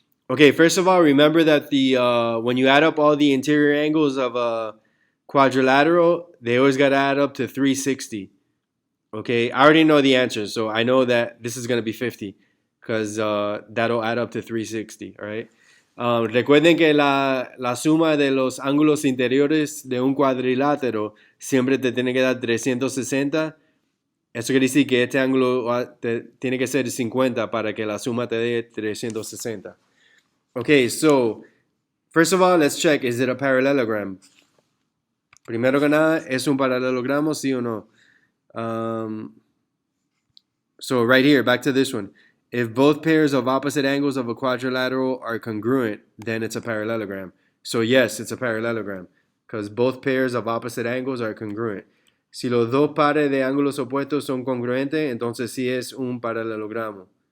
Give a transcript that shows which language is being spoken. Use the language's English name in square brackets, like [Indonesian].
[English] Okay, first of all, remember that when you add up all the interior angles of a quadrilateral, they always got to add up to 360. Okay, I already know the answer, so I know that this is going to be 50 because that'll add up to 360, all right? [Spanish] Recuerden que la suma de los ángulos interiores de un cuadrilátero siempre te tiene que dar 360. Eso quiere decir que este ángulo tiene que ser 50 para que la suma te dé 360. [English] Okay, so first of all, let's check, is it a parallelogram? [Spanish] Primero que nada, ¿es un paralelogramo, sí o no? [English] So right here, back to this one. If both pairs of opposite angles of a quadrilateral are congruent, then it's a parallelogram. So yes, it's a parallelogram because both pairs of opposite angles are congruent. [Spanish] Si los dos pares de ángulos opuestos son congruentes, entonces sí es un paralelogramo.